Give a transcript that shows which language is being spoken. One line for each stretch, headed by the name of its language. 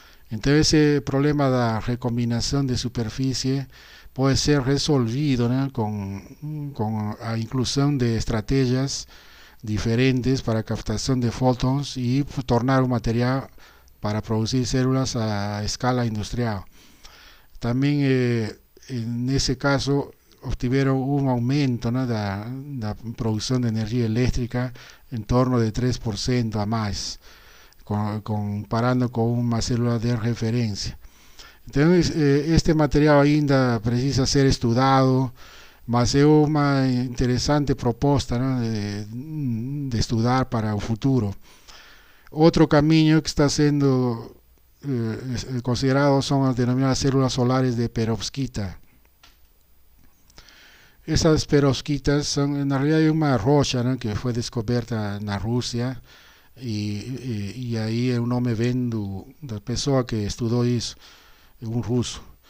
Spanish: Entonces ese problema de la recombinación de superficie puede ser resolvido, ¿no?, con la inclusión de estrategias diferentes para captación de fotons y tornar un material para producir células a escala industrial. También en ese caso obtuvieron un aumento, ¿no?, da producción de energía eléctrica en torno de 3% a más, comparando con una célula de referencia.
Portuguese: Entonces, este material ainda precisa ser estudado, mas é uma interessante proposta, ¿no?, de estudar para o futuro.
Spanish: Otro camino que está siendo considerado son las denominadas células solares de perovskita. Esas perovskitas son en realidad una rocha, ¿no?, que fue descubierta en Rusia, y ahí el nombre
Portuguese: vem da pessoa que
Spanish: estudó eso, un ruso.